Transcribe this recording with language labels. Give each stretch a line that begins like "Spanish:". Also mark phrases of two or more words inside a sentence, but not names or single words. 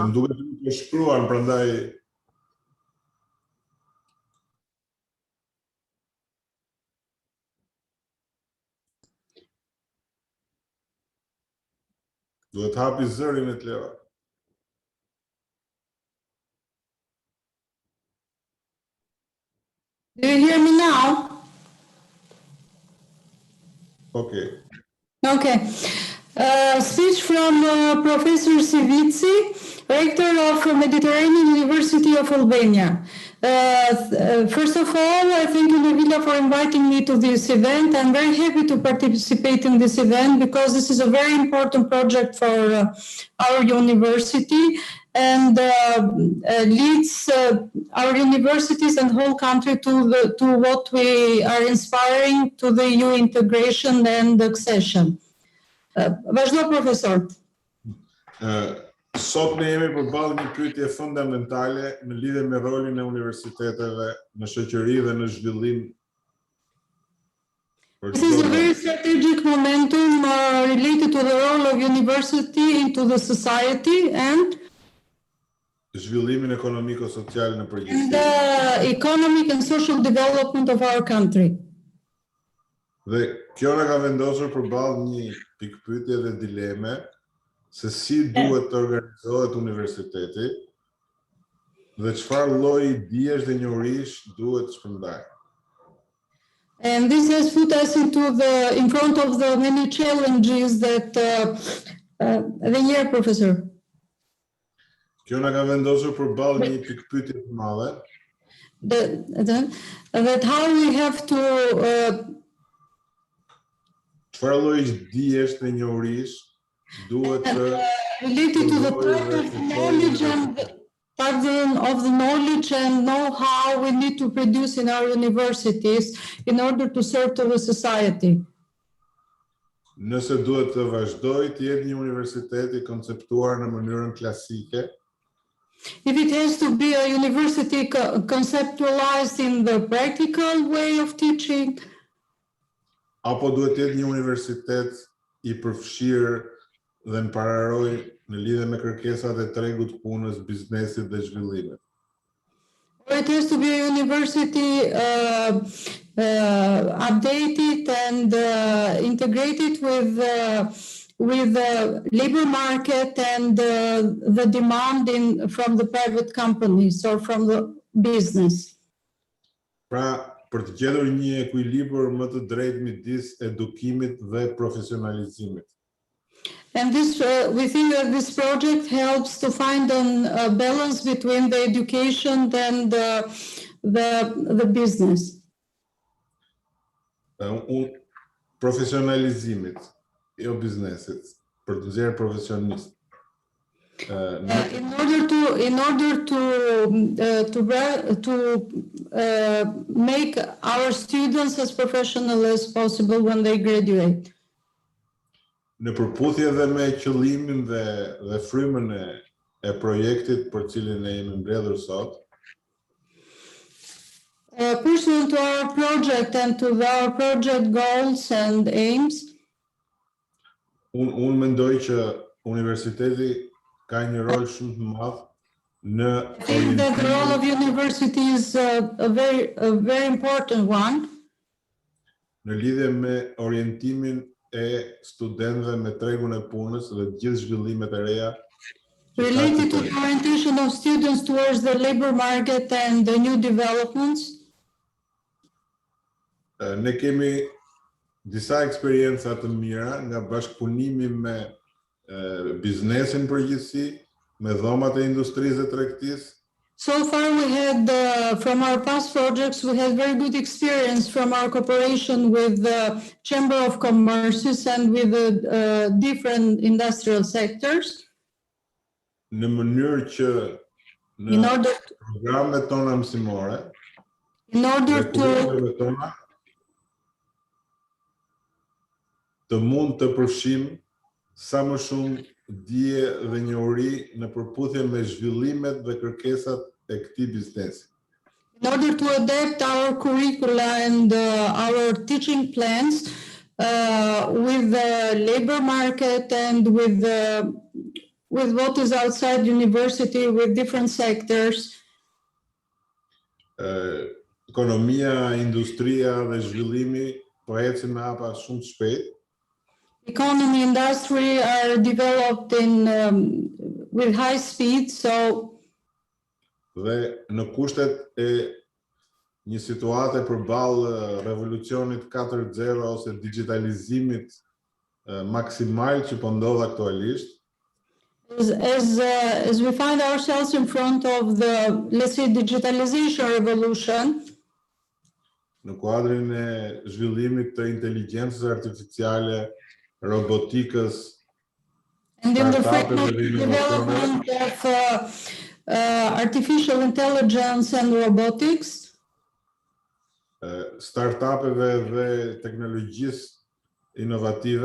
Albanian: Se më duket të shkruan, prandaj duhet hapi zërin e Leva.
English: Do you hear me now? Okay. Speech from Professor Sivici, Rector of Mediterranean University of Albania. First of all, I thank you, Nevila, for inviting me to this event. I'm very happy to participate in this event because this is a very important project for our university and leads our universities and whole country to what we are inspiring to the EU integration and accession.
Albanian: Vazhdo, profesor. Sot ne jemi përballë një pyetje fundamentale në lidhje me rolin e universiteteve në shoqëri dhe në zhvillim.
English: This is a very strategic momentum related to the role of university into the society and
Albanian: zhvillimin ekonomiko-social në përgjithësi.
English: And the economic and social development of our country.
Albanian: Dhe kjo na ka vendosur përballë një pikpyetje dhe dileme se si duhet të organizohet universiteti dhe çfarë lloji dijesh dhe njohurish duhet shpërndaj.
English: And this has put us in front of the many challenges that the year, professor.
Albanian: Kjo na ka vendosur përballë një pikpyetje të madhe.
English: That how we have to
Albanian: çfarë lloji dijesh dhe njohurish duhet të
English: related to the part of knowledge burden of the knowledge and know-how we need to produce in our universities in order to serve to the society.
Albanian: Nëse duhet të vazhdoj të jetë një universitet I konceptuar në mënyrën klasike,
English: If it has to be a university conceptualized in the practical way of teaching,
Albanian: apo duhet të jetë një universitet I përfshirë dhe në pararoj në lidhje me kërkesat e tregut punës, biznesit dhe zhvillimit.
English: or it has to be a university updated and integrated with the labor market and the demand from the private companies or from the business.
Albanian: Pra, për të gjetur një ekuilibër më të drejtë midis edukimit dhe profesionalizimit.
English: And this, we think that this project helps to find a balance between the education and the business.
Albanian: Profesionalizimit, jo biznesit, për të nxjerrë profesionist.
English: In order to make our students as professional as possible when they graduate.
Albanian: Në përputhje dhe me qëllimin dhe frymën e projektit për cilin ne jemi mbledhur sot,
English: pursuant to our project and to our project goals and aims,
Albanian: unë mendoj që universiteti ka një rol shumë të madh në
English: I think that the role of university is a very important one.
Albanian: Në lidhje me orientimin e studentëve me tregun e punës dhe gjithë zhvillimet e reja.
English: Related to the orientation of students towards the labor market and the new developments.
Albanian: Ne kemi disa eksperienca të mira nga bashkëpunimi me biznesin përgjithësi, me dhomat e industrisë dhe tregtisë.
English: So far we had, from our past projects, we had very good experience from our cooperation with the Chamber of Commerce and with the different industrial sectors.
Albanian: Në mënyrë që në programet tona mësimore,
English: in order to
Albanian: tona, të mund të përfshim sa më shumë dije dhe njohuri në përputhje me zhvillimet dhe kërkesat e këtij biznesi.
English: In order to adapt our curricula and our teaching plans with the labor market and with what is outside university, with different sectors.
Albanian: Ekonomia, industria dhe zhvillimi po ecin me hapa shumë të shpejt.
English: Economy, industry are developed with high speed, so.
Albanian: Dhe në kushtet e një situate përballë revolucionit 4.0 ose digitalizimit maksimal që po ndodh aktualisht.
English: As we find ourselves in front of the, let's say, digitalization revolution.
Albanian: Në kuadrin e zhvillimit të inteligjencës artificiale, robotikës,
English: and in the development of artificial intelligence and robotics,
Albanian: startupeve dhe teknologjisë inovative,